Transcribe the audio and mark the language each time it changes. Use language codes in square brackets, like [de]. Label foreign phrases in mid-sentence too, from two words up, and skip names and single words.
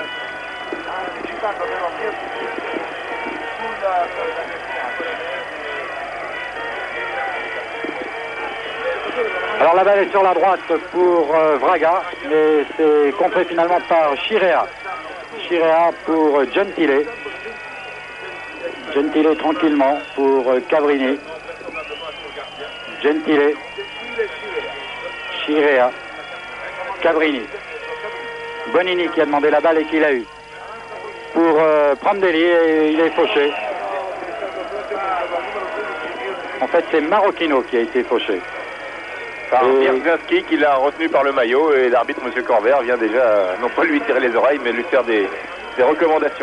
[fr] Alors la balle est sur la droite pour Vraga, mais c'est contré finalement par Chirea. Chirea pour Gentile. Gentile tranquillement pour Cabrini. Gentile. Chirea. Cabrini. Bonini qui a demandé la balle et qui l'a eu. Pour Prandelli, et il est fauché. En fait, c'est Marocchino qui a été fauché. Par Mierzynski qui l'a retenu par le maillot, et l'arbitre, M. Corvert, vient déjà, non pas lui tirer les oreilles, mais lui faire des recommandations.